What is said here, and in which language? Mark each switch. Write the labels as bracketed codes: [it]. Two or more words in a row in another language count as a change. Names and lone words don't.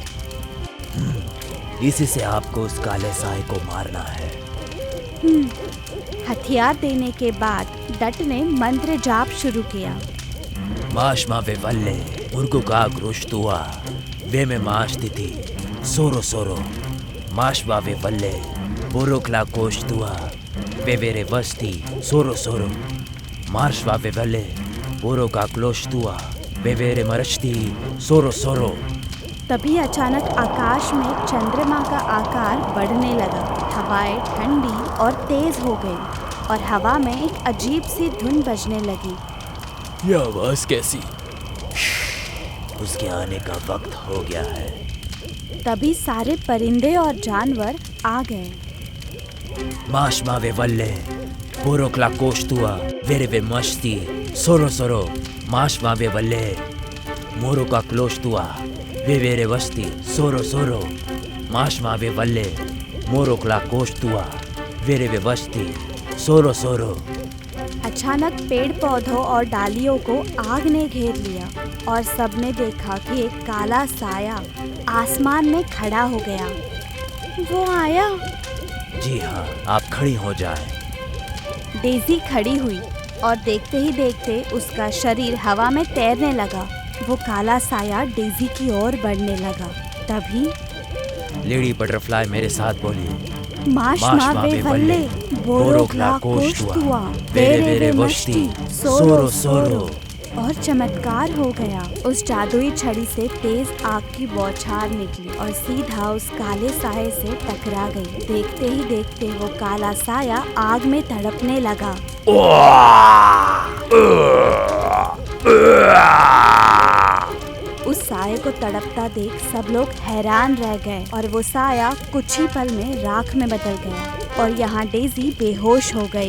[hi] इसी से आपको उस काले साये को मारना है। हथियार देने के बाद डट ने मंत्र जाप शुरू किया। माशमा वे वल्ले उर्गु का क्रोशतुआ वे में माश तिथि सोरो सोरो माशबा वे वल्ले बोरोक्ला कोशतुआ वे वेरे वस्ती सोरो सोरो मार्शवा वे वल्ले बोरो का क्लोशतुआ वे वेरे मरश्ती सोरो सोरो। तभी अचानक आकाश में चंद्रमा का आकार बढ़ने लगा। हवाएं ठंडी और तेज हो गई और हवा में एक अजीब सी धुन बजने लगी। ये आवाज कैसी? उसके आने का वक्त हो गया है। तभी सारे परिंदे और जानवर आ गए। माशमा वे वल्ले बोरोक्ला कोशतुआ वेरे वे मस्ती सोरो सोरो माशमा वे वल्ले मोरो का क्लोशतुआ वे वेरे वस्ती सोरो सोरो माशमा वे वल्ले मोरोक्ला कोशतुआ वेरे वे वस्ती सोरो सोरो। अचानक पेड़ पौधों और डालियों को आग ने घेर लिया और सबने देखा कि एक काला साया आसमान में खड़ा हो गया। वो आया। जी हाँ, आप खड़ी हो जाए। डेजी खड़ी हुई और देखते ही देखते उसका शरीर हवा में तैरने लगा। वो काला साया डेजी की ओर बढ़ने लगा। तभी लेडी बटरफ्लाई मेरे साथ बोली, माशमा वे वल्ले बोरोक्ला कोशतुआ वेरे वेरे वस्ती सोरो सोरो। और चमत्कार हो गया। उस जादुई छड़ी से तेज आग की बौछार निकली और सीधा उस काले साये से टकरा गई। देखते ही देखते वो काला साया आग में तड़पने लगा। उस साये को तड़पता देख सब लोग हैरान रह गए और वो साया कुछ ही पल में राख में बदल गया और यहाँ डेजी बेहोश हो गई।